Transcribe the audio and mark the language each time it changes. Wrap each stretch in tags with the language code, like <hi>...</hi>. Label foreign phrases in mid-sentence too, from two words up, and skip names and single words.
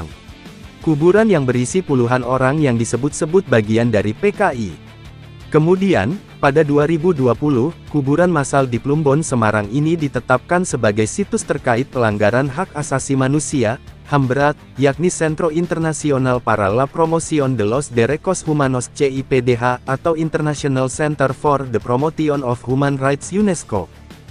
<id>Kuburan yang berisi puluhan orang yang disebut-sebut bagian dari PKI. Kemudian, pada 2020, kuburan massal di Plumbon, Semarang ini ditetapkan sebagai situs terkait pelanggaran hak asasi manusia, HAM berat, yakni</id> <es>Centro Internacional para la Promoción de los Derechos Humanos</es> <id>CIPDH, atau</id> <en>International Center for the Promotion of Human Rights</en> <id>UNESCO.</id>